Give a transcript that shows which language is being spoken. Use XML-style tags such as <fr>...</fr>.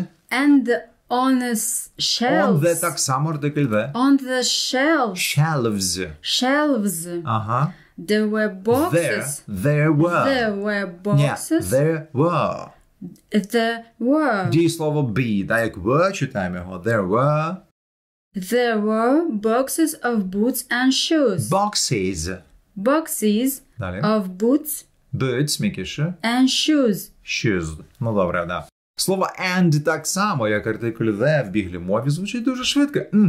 <en>And on the shelves. On the так само артикль the. On the shelves. Shelves. Ага. There were boxes. There were. There were boxes. There were. There were.</en> <uk>Дієслово be, да, як were, читаємо його.</uk> <en>There were. There were boxes of boots and shoes. Boxes</en> <uk>Далі.</uk> <en>of boots.</en> <uk>Boots, м'якіше.</uk> <en>And shoes.</en> <uk>Ну, добре, да. Слово and так само, як артикль the в біглій мові, звучить дуже швидко.</uk>